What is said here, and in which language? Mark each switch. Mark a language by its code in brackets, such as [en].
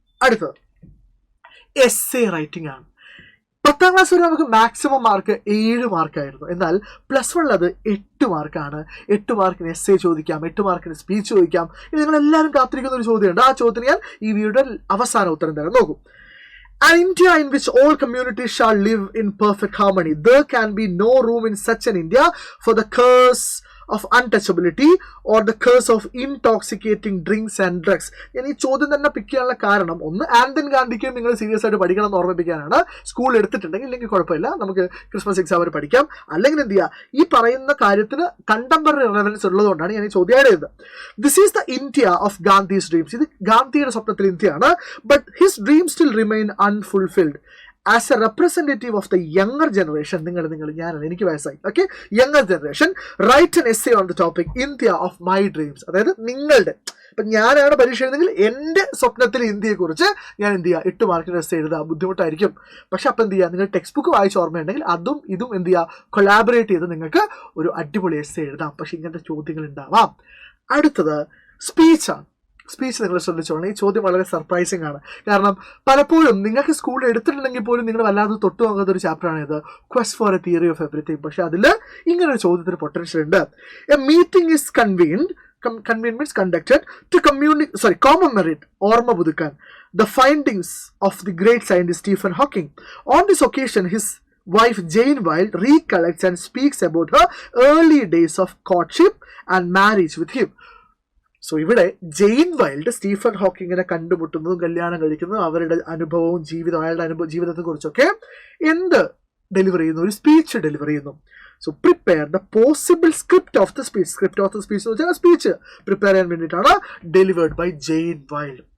[ml] അടുത്തത് essay writing ആണ്. 10ാം class വരെ നമുക്ക് മാക്സിമം മാർക്ക് 7 മാർക്കായിരുന്നു. എന്നാൽ +1 അത് 8 മാർക്കാണ്. 8 മാർക്കിന് എസ്സേ ചോദിക്കാം, 8 മാർക്കിന് സ്പീച്ച് ചോദിക്കാം. ഇത് നിങ്ങളെല്ലാവരും കാത്തിരിക്കുന്ന ഒരു ചോദ്യമുണ്ട്. ആ ചോദ്യത്തിന് ഞാൻ ഈ വീഡിയോയുടെ അവസാന ഉത്തരം തരാം. നോക്കൂ, [en] An India in which all communities shall live in perfect harmony. There can be no room in such an India for the curse of untouchability or the curse of intoxicating drinks and drugs. [ml] ഞാൻ ഈ ചോദ്യം തന്നെ പിക്ക് ചെയ്യാനുള്ള കാരണം, ഒന്ന്, Ardern ഗാന്ധിക്കും നിങ്ങൾ serious ആയിട്ട് പഠിക്കണം എന്ന് ഓർമ്മിപ്പിക്കാനാണ്. സ്കൂൾ എടുത്തിട്ടുണ്ടെങ്കിൽ ഇല്ലെങ്കിൽ കുഴപ്പമില്ല, നമുക്ക് ക്രിസ്മസ് എക്സാം വരെ പഠിക്കാം. അല്ലെങ്കിൽ എന്ത് ചെയ്യുക, ഈ പറയുന്ന കാര്യത്തിന് കണ്ടംപററി റെലവൻസ് ഉള്ളതുകൊണ്ടാണ് ഞാൻ ഈ ചോദ്യം ആഡ് ചെയ്തത്. [en] This is the India of Gandhi's dreams. [ml] ഇത് ഗാന്ധിയുടെ സ്വപ്നത്തിൽ ഇന്ത്യയാണ്. [en] But his dream still remain unfulfilled. As a representative of the younger generation, [ml] ഞാനാണ്, എനിക്ക് വയസ്സായി, [en] Okay, younger generation, write an essay on the topic India of my dreams. [ml] അതായത് നിങ്ങളുടെ, ഇപ്പം ഞാനാണ് പരീക്ഷ എഴുതെങ്കിൽ എൻ്റെ സ്വപ്നത്തിൽ ഇന്ത്യയെക്കുറിച്ച് ഞാൻ എന്ത് ചെയ്യുക, 8 മാർക്കിന് എസ്സേ എഴുതുക. ബുദ്ധിമുട്ടായിരിക്കും. പക്ഷെ അപ്പം എന്ത് ചെയ്യുക, നിങ്ങൾ ടെക്സ്റ്റ് ബുക്ക് വായിച്ച് ഓർമ്മയുണ്ടെങ്കിൽ അതും ഇതും എന്ത് ചെയ്യുക, കൊളാബറേറ്റ് ചെയ്ത് നിങ്ങൾക്ക് ഒരു അടിപൊളി എസ്സേ എഴുതാം. പക്ഷെ ഇങ്ങനത്തെ ചോദ്യങ്ങൾ ഉണ്ടാവാം. അടുത്തത് സ്പീച്ചാണ്. സ്പീച്ച് നിങ്ങൾ ശ്രദ്ധിച്ചോളണം. ഈ ചോദ്യം വളരെ സർപ്രൈസിങ് ആണ്. കാരണം പലപ്പോഴും നിങ്ങൾക്ക് സ്കൂളിൽ എടുത്തിട്ടുണ്ടെങ്കിൽ പോലും നിങ്ങൾ വല്ലാതെ തൊട്ടു നോക്കാത്ത ഒരു ചാപ്റ്ററാണ് ഇത്, quest for A theory of everything. പക്ഷെ അതിൽ ഇങ്ങനൊരു ചോദ്യത്തിന് പൊട്ടൻഷ്യൽ ഉണ്ട്. [en] a meeting is convened means conducted to commemorate, [ml] ഓർമ്മ പുതുക്കാൻ, [en] the findings of the great scientist Stephen Hawking. On this occasion, his wife Jane Wilde recollects and speaks about her early days of courtship and marriage with him. [ml] So ഇവിടെ Jain wild Stephen ഹോക്കിങ്ങിനെ കണ്ടുമുട്ടുന്നതും കല്യാണം കഴിക്കുന്നതും അവരുടെ അനുഭവവും അയാളുടെ ജീവിതത്തെക്കുറിച്ചൊക്കെ deliver ചെയ്യുന്നു, ഒരു speech deliver ചെയ്യുന്നു. [en] so prepare the possible script of the speech [ml] എന്ന് വെച്ചാൽ സ്പീച്ച് പ്രിപ്പയർ ചെയ്യാൻ വേണ്ടിയിട്ടാണ് [en] Delivered by Jane Wilde.